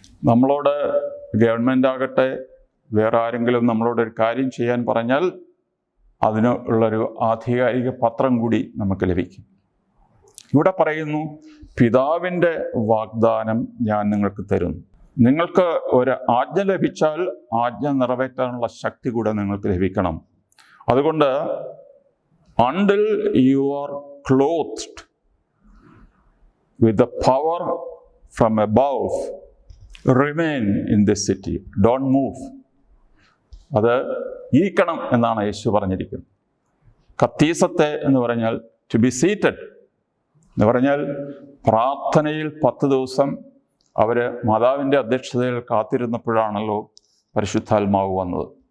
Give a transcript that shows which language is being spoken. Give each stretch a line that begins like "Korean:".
Malayalam: നമ്മളോട് ഗവൺമെൻറ് ആകട്ടെ വേറെ ആരെങ്കിലും നമ്മളോട് ഒരു കാര്യം ചെയ്യാൻ പറഞ്ഞാൽ അതിനുള്ളൊരു ആധികാരിക പത്രം കൂടി നമുക്ക് ലഭിക്കും. ഇവിടെ പറയുന്നു, പിതാവിൻ്റെ വാഗ്ദാനം ഞാൻ നിങ്ങൾക്ക് തരുന്നു. നിങ്ങൾക്ക് ഒരു ആജ്ഞ ലഭിച്ചാൽ ആജ്ഞ നിറവേറ്റാനുള്ള ശക്തി കൂടെ നിങ്ങൾക്ക് ലഭിക്കണം.
English: അതുകൊണ്ട് until you are clothed with the power from above, remain in this city, don't move.
Malayalam: അത് ഇരിക്കണം എന്നാണ് യേശു പറഞ്ഞിരിക്കുന്നത്. കത്തീസത്തെ എന്ന് പറഞ്ഞാൽ
English: to be seated
Malayalam: എന്ന് പറഞ്ഞാൽ പ്രാർത്ഥനയിൽ 10 ദിവസം അവർ മാതാവിൻ്റെ അധ്യക്ഷതയിൽ കാത്തിരുന്നപ്പോഴാണല്ലോ പരിശുദ്ധാത്മാവ് വന്നത്.